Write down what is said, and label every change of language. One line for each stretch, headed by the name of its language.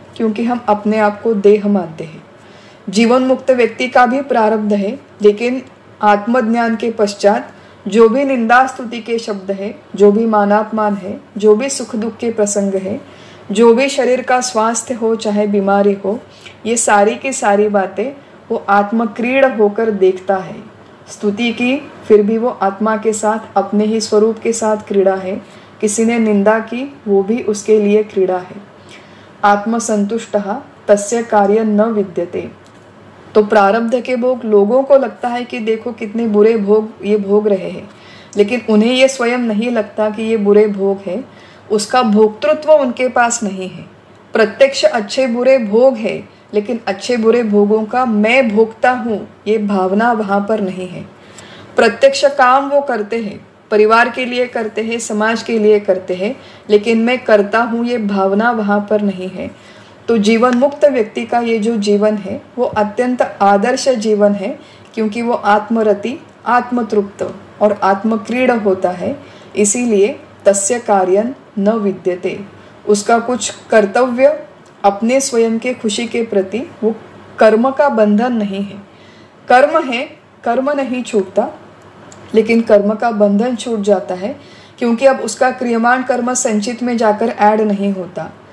Hindi: क्योंकि हम अपने आप को देह मानते हैं। जीवन मुक्त व्यक्ति का भी प्रारब्ध है, लेकिन आत्मज्ञान के पश्चात जो भी निंदा स्तुति के शब्द है, जो भी मानापमान है, जो भी सुख दुख के प्रसंग है, जो भी शरीर का स्वास्थ्य हो चाहे बीमारी हो, ये सारी की सारी बातें वो आत्मक्रीड़ होकर देखता है। स्तुति की, फिर भी वो आत्मा के साथ, अपने ही स्वरूप के साथ क्रीड़ा है। किसी ने निंदा की, वो भी उसके लिए क्रीड़ा है।
Sanskrit: आत्मसंतुष्टः तस्य कार्य न विद्यते।
Hindi: तो प्रारब्ध के भोग लोगों को लगता है कि देखो कितने बुरे भोग ये भोग रहे हैं, लेकिन उन्हें ये स्वयं नहीं लगता कि ये बुरे भोग है। उसका भोक्तृत्व उनके पास नहीं है। प्रत्यक्ष अच्छे बुरे भोग है, लेकिन अच्छे बुरे भोगों का मैं भोगता हूँ ये भावना वहाँ पर नहीं है। प्रत्यक्ष काम वो करते हैं, परिवार के लिए करते हैं, समाज के लिए करते हैं, लेकिन मैं करता हूँ ये भावना वहाँ पर नहीं है। तो जीवन मुक्त व्यक्ति का ये जो जीवन है वो अत्यंत आदर्श जीवन है, क्योंकि वो आत्मरति, आत्मतृप्त और आत्मक्रीड़ होता है।
Sanskrit: इसीलिए तस्य कार्यं न विद्यते।
Hindi: उसका कुछ कर्तव्य अपने स्वयं के खुशी के प्रति, वो कर्म का बंधन नहीं है। कर्म है, कर्म नहीं छूटता, लेकिन कर्म का बंधन छूट जाता है, क्योंकि अब उसका क्रियमाण कर्म संचित में जाकर ऐड नहीं होता।